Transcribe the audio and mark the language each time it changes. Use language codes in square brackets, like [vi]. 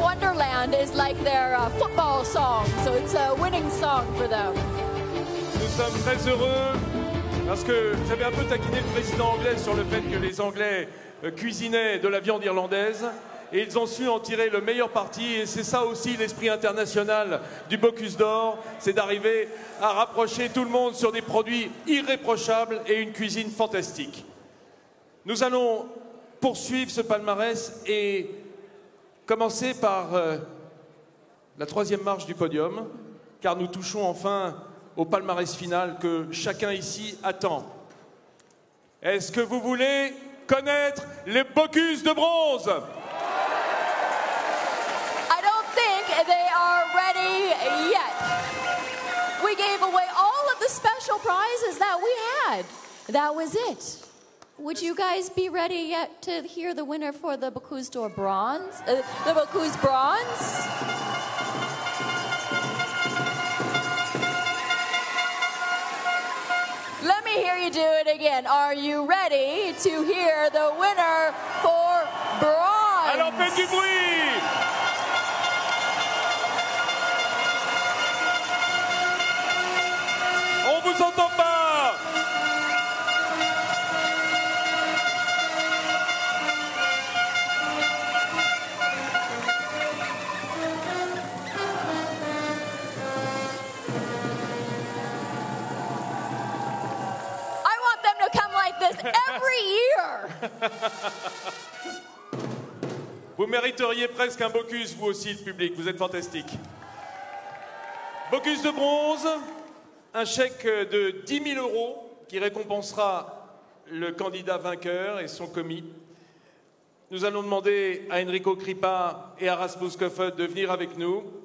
[en] Wonderland is like their football song, so it's a winning song for them. [fr] Nous sommes très heureux parce que j'avais un peu taquiné le président anglais sur le fait que les Anglais cuisinaient de la viande irlandaise et ils ont su en tirer le meilleur parti et c'est ça aussi l'esprit international du Bocuse d'Or, c'est d'arriver à rapprocher tout le monde sur des produits irréprochables et une cuisine fantastique. Nous allons poursuivre ce palmarès et commencer par la troisième marche du podium, car nous touchons enfin au palmarès final que chacun ici attend. Est-ce que vous voulez connaître les Bocuse de bronze? [en] I don't think they are ready yet. We gave away all of the special prizes that we had. That was it. Would you guys be ready yet to hear the winner for the Bocuse d'Or bronze? The Bocuse bronze? Let me hear you do it again. Are you ready to hear the winner for bronze? [fr] Alors faites du bruit! On vous entend pas! [en] I want them to come like this every year. [fr] Vous mériteriez presque un Bocuse, vous aussi, le public. Vous êtes fantastique. Bocuse de bronze, un chèque de 10 000 € qui récompensera le candidat vainqueur et son commis. Nous allons demander à Enrico Crippa et à Rasmus Kofoed de venir avec nous.